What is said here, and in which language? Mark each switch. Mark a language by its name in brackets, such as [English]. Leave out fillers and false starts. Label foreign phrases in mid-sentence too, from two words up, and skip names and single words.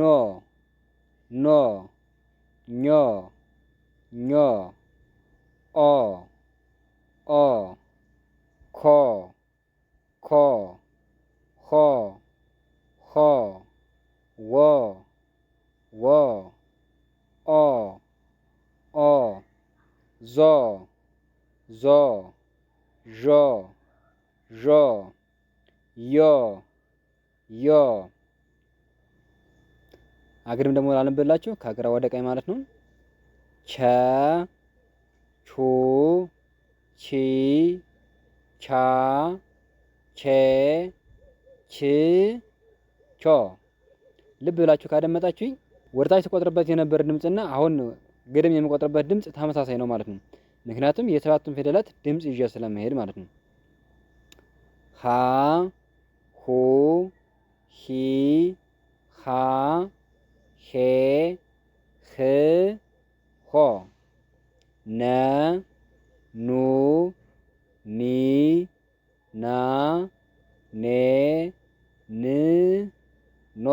[Amharic] ኖ ኞ ኞ ኦ ኦ ኮ ኮ ሆ ሆ ወ ወ ኦ ኦ ዞ ዞ ዦ ዦ ዮ ዮ አግድም ደግሞ ላንብላችሁ ከግራ ወደ ቀኝ ማለት ነው። ቸ ቹ ቺ ቻ ቼ ች ቾ። ልብ ብላችሁ ካደመጣችሁኝ ወደታች ተቆጥርበት የነበር ድምጽና አሁን ግድም የሚቆጥርበት ድምጽ ተመሳሳይ ነው ማለት ነው። ምክንያቱም የሰባቱን ፊደላት ድምፅ ይዤ ስለመሄድ ማለት ነው። ሀ ሁ ሂ ሃ ሄ ህ ሆ ነ ኑ ኒ ና ኔ ን ኖ